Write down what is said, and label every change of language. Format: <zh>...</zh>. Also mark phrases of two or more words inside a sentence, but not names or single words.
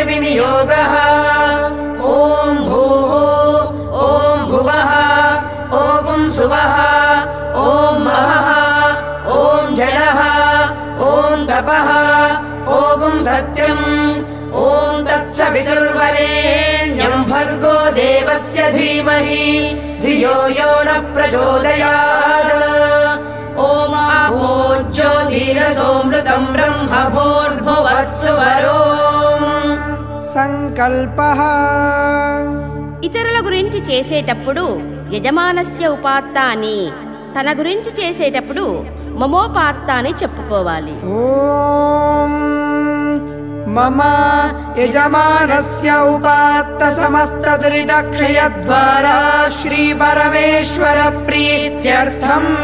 <sa>विनियोगः ॐ भूः ॐ भुवः ॐ सुवः ॐ महः ॐ जलः ॐ तपः ॐ सत्यम् ॐ तत्सवितुर्वरेण्यं भर्गो देवस्य धीमहि धियो यो नः प्रचोदयात् ॐ आपो ज्योतिरसोऽमृतं ब्रह्म भूर्भुवः सुवरो సంకల్పః.</sa> <te>ఇతరుల గురించి చేసేటప్పుడు</te> <sa>యజమానస్య ఉపాత్త</sa> <te>అని, తన గురించి చేసేటప్పుడు మమోపాత్త అని చెప్పుకోవాలి.</te> <sa>ఓం మమ యజమానస్య ఉపాత్త సమస్త దురితక్షయ ద్వారా శ్రీ పరమేశ్వర ప్రీత్యర్థం</sa>